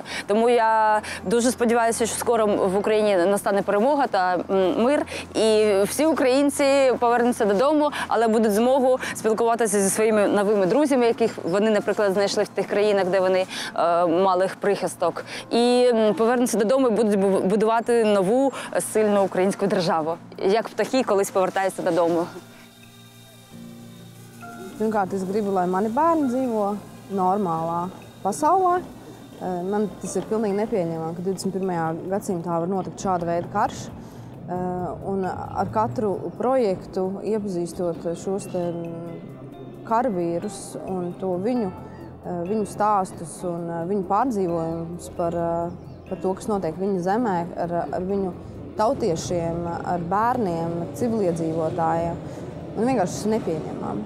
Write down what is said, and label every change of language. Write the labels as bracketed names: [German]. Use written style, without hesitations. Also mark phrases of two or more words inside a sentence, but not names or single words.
[Ukrainian] Тому я дуже сподіваюся, що скоро в Україні настане перемога та мир, і всі українці повернуться додому, але будуть змогу спілкуватися зі своїми новими друзями, яких вони, наприклад, знайшли в тих країнах, де вони мали прихисток. І повернуться додому і будуть будувати нову, сильну українську державу. Як птахи колись повертаються додому. [Latvian] Pirmkārt, es gribu, lai mani bērni dzīvo normālā pasaulē. Man tas ir pilnīgi nepieņemami, ka 21. gadsimtā var notikt šāda veida karš. Un ar katru projektu, iepazīstot šos karavīrus un to viņu stāstus un viņu pārdzīvojumus par to, kas notiek viņa zemē, ar viņu tautiešiem, ar bērniem, civiliedzīvotājiem, man vienkārši tas nepieņemami.